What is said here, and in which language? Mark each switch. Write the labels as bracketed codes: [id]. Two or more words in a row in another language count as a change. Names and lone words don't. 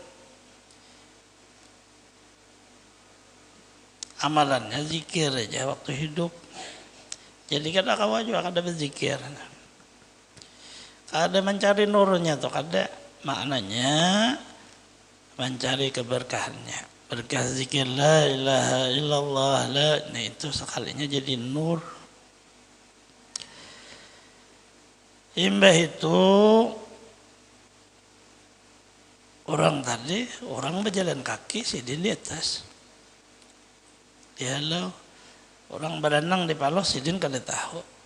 [bjn] Amalannya zikir aja waktu hidup. Jadi kada kawa juga kada berzikir. Kada mencari nurnya tuh kada maknanya mencari keberkahannya. Berkah zikir [ar] la ilaha illallah [bjn] la nah itu sekalinya jadi nur. Imbah itu Orang tadi, orang berjalan kaki, sidin di atas. Dia lo, orang berenang di palos, sidin kada tahu.